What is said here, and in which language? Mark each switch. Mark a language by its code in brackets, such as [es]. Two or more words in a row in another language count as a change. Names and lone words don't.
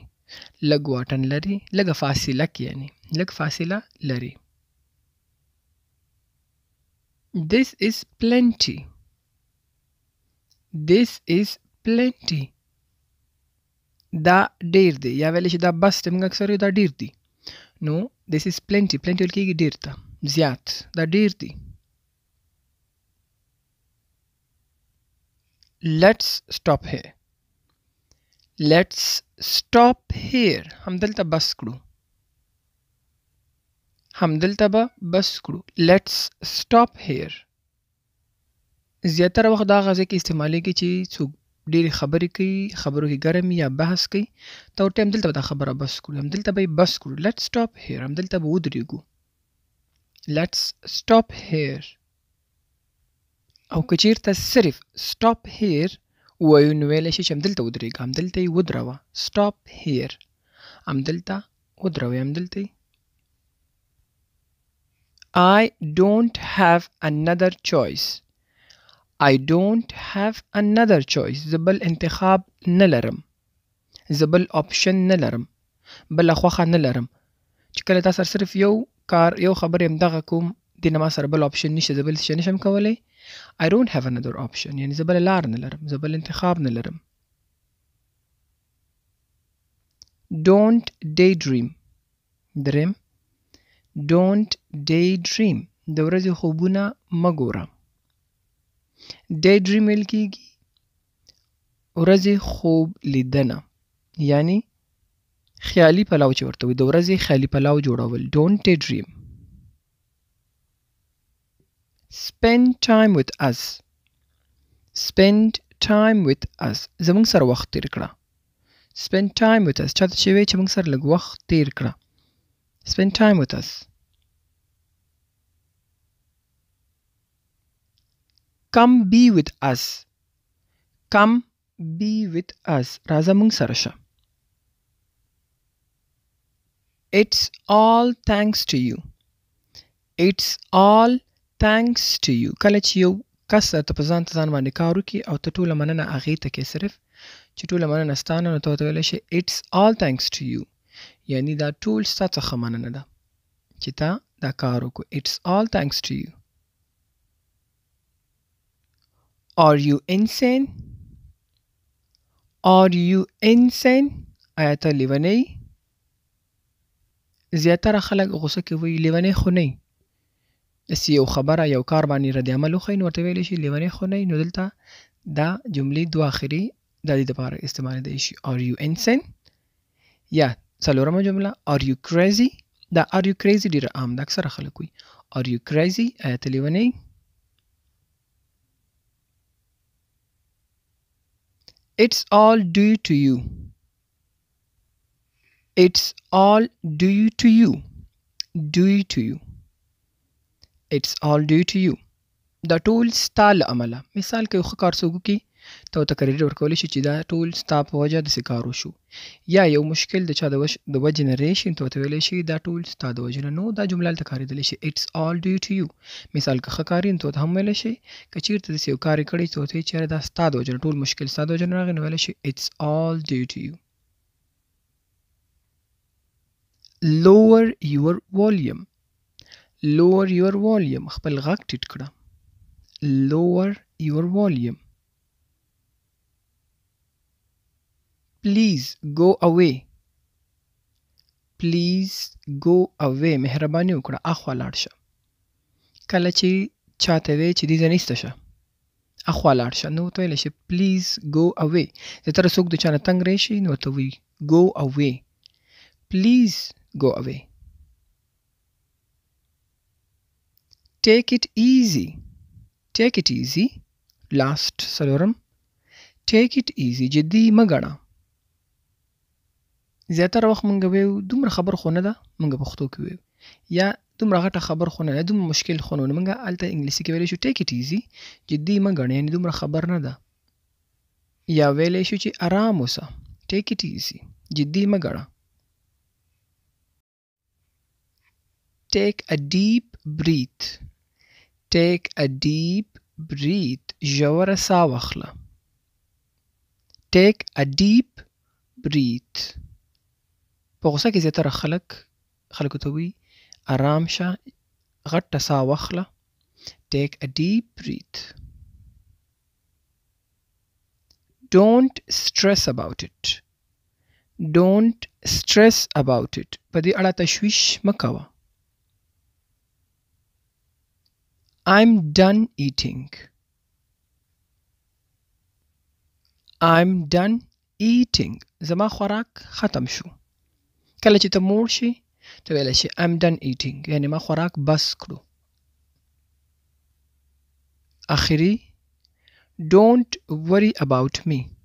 [ps] لږ واټن لري، لږه فاصله کې یعنی لږ فاصله لري. [en] This is plenty. This is plenty. [ps] دا ډیر دی، یا ویلی شي دا بس دی، موږ اکثر دا ډیر دی. نو [en] this is plenty. [ps] plenty ویل کېږي ډیر ته، زیات، دا ډیر دی. [en] Let's stop here. Let's stop here. [ps] همدلته بس کړو. همدلته به بس کړو. [en] Let's stop here. [ps] زیاتره وخت دا هغه ځای کې استعمالیږي چې څوک ډېرې خبرې کوي، خبرو کې ګرم یا بحث کوي، ته ورته همدلته به دا خبره بس کړو، همدلته به یې بس کړو. [en] Let's stop here. [ps] همدلته به ودرېږو. [en] Let's stop here. [ps] او که چېرته صرف [en] stop here [ps] ووایو نو ویلی شي چې همدلته ودرېږه، همدلته یې ودروه. [en] stop here. [ps] همدلته ودروئ، همدلته یې. [en] I don't have another choice. I don't have another choice. [ps] زه بل انتخاب نه لرم. زه بل آپشن نه لرم. بله خوښه نه لرم. چې کله تا سره صرف یو کار، یو خبر همدغه کوم، دې نه ما سره بل آپشن نشته، زه بل څه نشم کولی. [en] I don't have another option. [ps] یعنې زه بله لار نه لرم، زه بل انتخاب نه لرم. [en] Don't daydream. درېیم don't daydream. [ps] د ورځې خوبونه مه ګوره. daydream ویل کېږي ورځې خوب لیدنه، یعنی خیالي پلاو چې ورته وي، د ورځې خیالي پلاو جوړول. [en] don't daydream. spend time with us spend time with us [ps] زمونږ سره وخت تیر کړه [en] spend time with us [ps] چاته چې وی چې موږ سره لږ وخت تیر کړه [en] spend time with us come be with us come be with us [ps] راځه موږ سره شه [en] it's all thanks to you it's all thanks to you [ps] کله چې یو کس ته په ځان باندې کار وکړي او ته ټوله مننه هغې ته کې صرف چې ټوله مننه ستا نه نو ته ورته ویلی شي [en] it's all thanks to you [ps] یعنی دا ټول ستا څخه مننه ده چې تا دا کار وکړو [en] it's all thanks to you are you insane are you insane [ps] آیا ته لیونی زیاتره خلک غوسه کې وایي لیونی خو نه داسې یو خبره یو کار باندې رد عمل وښیي نو ورته ویلی شي لیونی خو نه نو دلته دا جملې دوه آخري د دې دپاره استعمالېدی شي [en] are you insane [ps] یا څلورمه جمله [en] are you crazy [ps] دا [en] are you crazy [ps] ډېره عام ده اکثره خلک وایي [en] are you crazy [ps] آیا ته لیونی [en] it's all due to you it's all due to you due to you it's all due to you [ps] دا ټول ستا له امله مثال که یو ښه کار څوک وکړي ته ورته کریډټ ورکولی شي چې دا ټول ستا په وجه داسې کار وشو یا یو مشکل د چا د وجې نه راشي ته ورته ویلی شي دا ټول ستا د وجې نه نو دا جمله هلته کارېدلی شي [en] it's all due to you [ps] مثال که ښه کار یې نو ته ورته هم ویلی شي که چېرته داسې یو کار یې کړی ته ورته وایي چېرې دا ستا د وجې نه ټول مشکل ستا د وجې نه راغی نو ویلی شي [en] it's all due to you lower your volume lower your volume [ps] خپل غږ ټیټ کړه [en] lower your volume please go away please go away [ps] مهرباني وکړه اخوا لاړ شه کله چې چاته وی چې دې ځای نسته شه اخوا لاړ شه نو ته ویلی شي please go away زیاتره څوک د چا نه تنګ راشي نو ورته وایي [en] go away please go away take it easy last [ps] څلورم [en] take it easy [ps] جدي مه ګڼه زیاتره وخت مونږ ویو دومره خبر خو نه ده مونږ پښتو کې ویو یا دومره غټه خبر خو نه ده دومره مشکل خو نه مونږ هلته انګلیسي کې ویلی شو [en] take it easy [ps] جدي مه ګڼه یعنې دومره خبر نه ده یا ویلی شو چې ارام اوسه [en] take it easy [ps] جدي مه ګڼه [en] take a deep breath [ps] ژوره ساه واخله [en] take a deep breath [ps] په غوسه کې زیاتره خلکو ته وایي ارام شه غټه ساه واخله [en] take a deep breath don't stress about it [ps] په دې اړه تشویش مه کوه [en] I'm done eating [ps] زما خوراک ختم شو کله چې ته موړ شي ته ویلی شي [en] I'm done eating [ps] یعنی ما خوراک بس کړو آخري [en] don't worry about me